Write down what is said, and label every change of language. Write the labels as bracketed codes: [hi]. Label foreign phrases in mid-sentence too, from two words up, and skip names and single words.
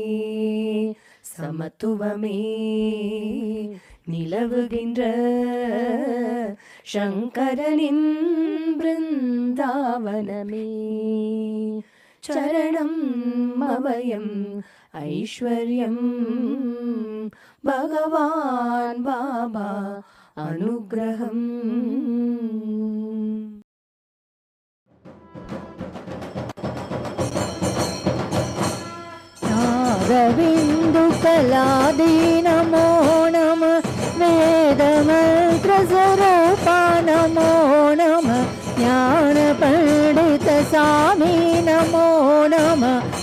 [ta] சமத்துவமே நிலவுகின்ற சங்கரனின் பிருந்தாவனமே. சரணம் அபயம் ஐஸ்வர்யம் பகவான் பாபா அனுகிரகம். [sa] नादबिन्दुकलादि नमो नमः, वेदमन्त्रस्वरूपा नमो नमः, ज्ञानपण्डितस्वामी नमो नमः,